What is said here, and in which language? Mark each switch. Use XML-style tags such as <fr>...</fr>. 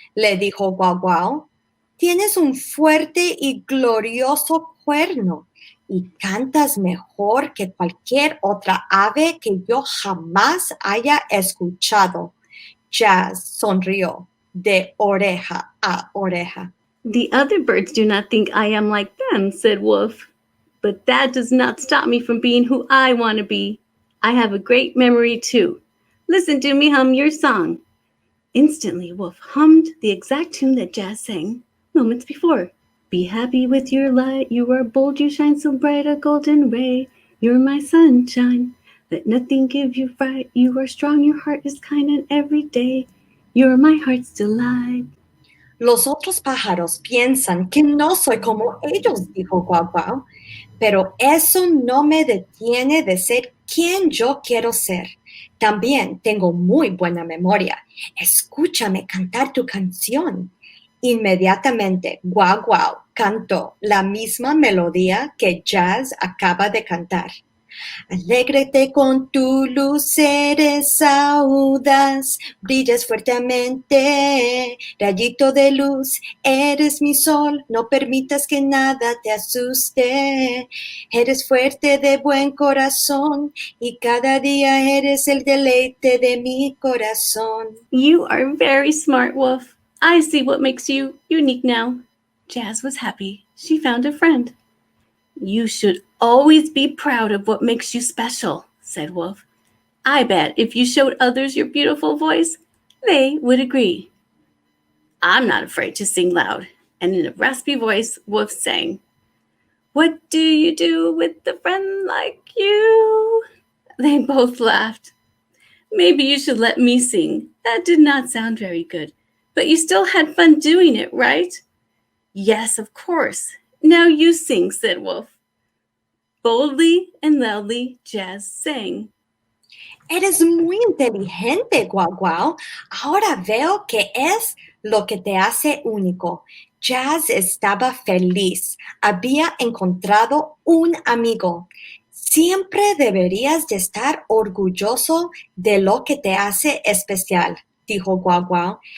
<es>Le dijo Guau Guau. Tienes un fuerte y glorioso cuerno y cantas mejor que cualquier otra ave que yo jamás haya escuchado. Jazz sonrió de oreja a oreja.</es> <en>"The other birds do not think I am like them," said Wolf. "But that does not stop me from being who I want to be. I have a great memory, too. Listen to me hum your song." Instantly, Wolf hummed the exact tune that Jazz sang moments before. "Be happy with your light. You are bold, you shine so bright, a golden ray. You're my sunshine. Let nothing give you fright. You are strong, your heart is kind, and every day you're my heart's delight."</en> <es>Los otros pájaros piensan que no soy como ellos, dijo Guau Guau, pero eso no me detiene de ser quien yo quiero ser. También tengo muy buena memoria. Escúchame cantar tu canción. Inmediatamente, Guau Guau cantó la misma melodía que Jazz acaba de cantar. Alégrate con tu luz, eres audaz, brillas fuertemente, rayito de luz, eres mi sol, no permitas que nada te asuste. Eres fuerte de buen corazón y cada día eres el deleite de mi corazón.</es> <en>"You are very smart, Wolf. I see what makes you unique now." Jazz was happy. She found a friend. "You should always be proud of what makes you special," said Wolf. "I bet if you showed others your beautiful voice, they would agree." "I'm not afraid to sing loud." And in a raspy voice, Wolf sang, "What do you do with a friend like you?" They both laughed. "Maybe you should let me sing. That did not sound very good, but you still had fun doing it, right?" "Yes, of course. Now you sing," said Wolf. Boldly and loudly, Jazz sang.</en> <es>Eres muy inteligente, Guau Guau. Ahora veo que es lo que te hace único. Jazz estaba feliz. Había encontrado un amigo. Siempre deberías de estar orgulloso de lo que te hace especial, dijo Guau Guau.</es>